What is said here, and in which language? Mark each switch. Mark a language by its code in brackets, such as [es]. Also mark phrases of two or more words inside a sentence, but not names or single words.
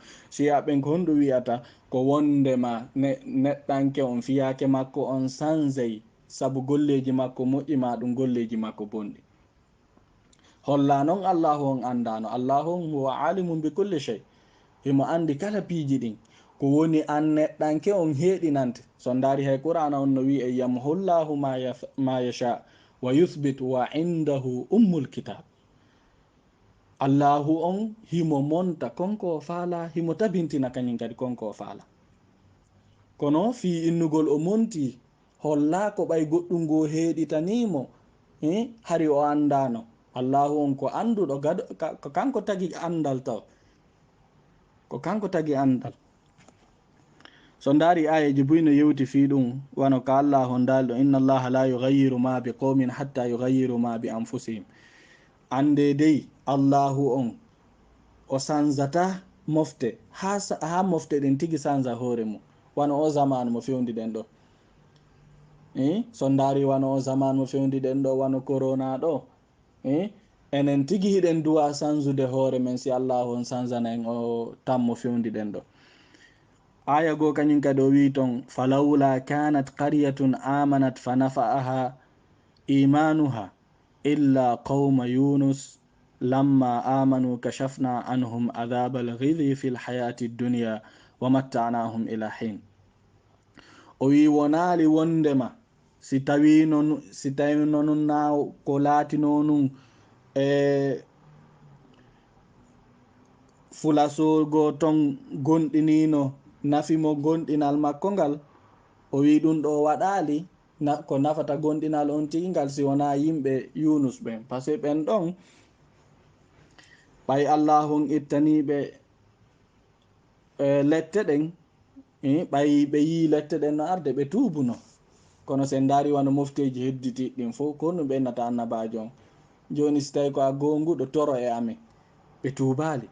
[ff] shiya ɓen ko honɗum wiyata ko wondema neɗɗanke on fiyake makko on sansey sabu golleji makko moƴƴi ma ɗum golleji makko bonɗi. holla noon allahu on andano. allahu on [ar] هو عليم بكل شيء, [ff] himo andi kala piiji ɗin. ko woni an neɗɗanke on heeɗinante. so ndaari hay qur'ana on no wi e [ar] يمحو الله ما يشاء ويثبت وعنده أم الكتاب. [ff] allahu on himo monta konko faala, himo tabintina kañum kadi konko faala. kono fi innugol o monti holla ko ɓay goɗɗum ngo heeɗitanimo hari o andano. allahu on ko anduɗo ko kanko tagi andal taw, ko kanko tagi andal. so ndaari ayeji buy no yewti fi ɗum wano ko allah on daalɗo [ar] إن الله لا يغير ما بقوم حتى يغيروا ما بأنفسهم. [ff] ande dey allahu on o sanzata mofte ha mofte ɗen tigi sanza hoore mum. wano o zaman mo fewndi ɗen ɗo so ndaari wano o zaman mo fewndi ɗen ɗo wano corona ɗo enen tigi hiɗen duwa sanzude hoore men si allahu on sanzana en o tan mo fewndi ɗen ɗo. aya goo kañum kadi o wi ton [ar] فلولا كانت قرية آمنت فنفعها إيمانها إلا قوم يونس لما آمنوا كشفنا عنهم عذاب الخزي في الحياة الدنيا ومتعناهم إلى حين. [ff] o wi wonali wondema si tawi non na ko laatino nun fulasogo ton gonɗinino nafimo gonɗinal makko ngal. o wi ɗum ɗo waɗali ko nafata gonɗinal on tigi ngal si wona yimɓe yunus ɓen, [fr] par ce que [ff] ɓen ɗon ɓay allah on ittaniɓe lette ɗen ɓay ɓe yi lette ɗen no arde ɓe tubuno. kono sen ndaari wano mofteji hedditiɗɗin fof ko no ɓennata annabajo on. joni so tawi ko a gonguɗo toro e amen ɓe tubali.